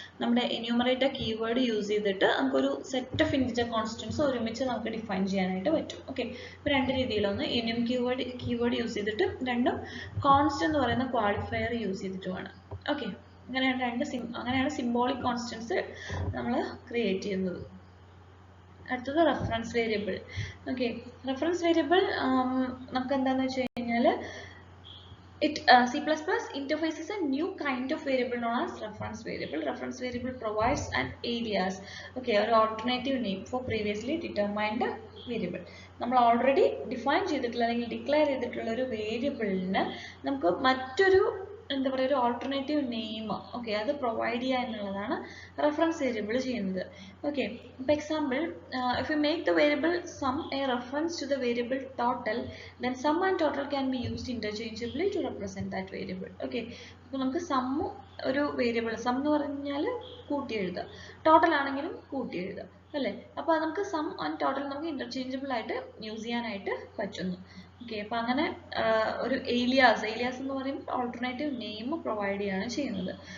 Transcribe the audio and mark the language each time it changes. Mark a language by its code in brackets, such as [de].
[ml] നമ്മുടെ enumerator keyword use ചെയ്തിട്ട് നമുക്കൊരു സെറ്റ് ഓഫ് ഇൻറ്റിജർ കോൺസ്റ്റൻസ് ഒരുമിച്ച് നമുക്ക് ഡിഫൈൻ ചെയ്യാനായിട്ട് പറ്റും. ഓക്കെ, ഇപ്പോൾ രണ്ട് രീതിയിലൊന്ന് enum കീവേഡ് യൂസ് ചെയ്തിട്ട്, രണ്ടും കോൺസ്റ്റ് എന്ന് പറയുന്ന ക്വാളിഫയർ യൂസ് ചെയ്തിട്ടുമാണ്. ഓക്കെ, അങ്ങനെയാണ് സിംബോളിക് കോൺസ്റ്റൻസ് നമ്മൾ ക്രിയേറ്റ് ചെയ്യുന്നത്. അടുത്തത് reference variable. [en] Okay, reference variable നമുക്ക് എന്താണെന്ന് വെച്ച് കഴിഞ്ഞാൽ C++ interfaces a new kind of variable known as reference variable. Reference variable provides an alias, okay, or alternative name for previously determined variable. [ml] നമ്മൾ already define ചെയ്തിട്ടുള്ള അല്ലെങ്കിൽ declare ചെയ്തിട്ടുള്ള ഒരു വേരിയബിളിന് നമുക്ക് മറ്റൊരു എന്താ പറയുക ഒരു ഓൾട്ടർനേറ്റീവ് നെയിം, ഓക്കെ, അത് പ്രൊവൈഡ് ചെയ്യുക എന്നുള്ളതാണ് റെഫറൻസ് വേരിയബിൾ ചെയ്യുന്നത്. [en] Okay, ഇപ്പോൾ example, if we make the variable sum a reference to the variable total, then sum and total can be used interchangeably to represent that variable. [ml] Okay, അപ്പോൾ നമുക്ക് some ഒരു variable, some എന്ന് പറഞ്ഞാൽ കൂട്ടി എഴുതുക, total ആണെങ്കിലും കൂട്ടി എഴുതുക അല്ലേ. അപ്പോൾ നമുക്ക് സം ആൻഡ് ടോട്ടൽ നമുക്ക് ഇന്റർചേഞ്ചബിൾ ആയിട്ട് യൂസ് ചെയ്യാനായിട്ട് പറ്റുന്നു. ഓക്കെ, അപ്പോൾ അങ്ങനെ ഒരു ഏലിയാസ് എന്ന് പറയുമ്പോൾ ഓൾട്ടർനേറ്റീവ് നെയിം പ്രൊവൈഡ് ചെയ്യാണ് ചെയ്യുന്നത്.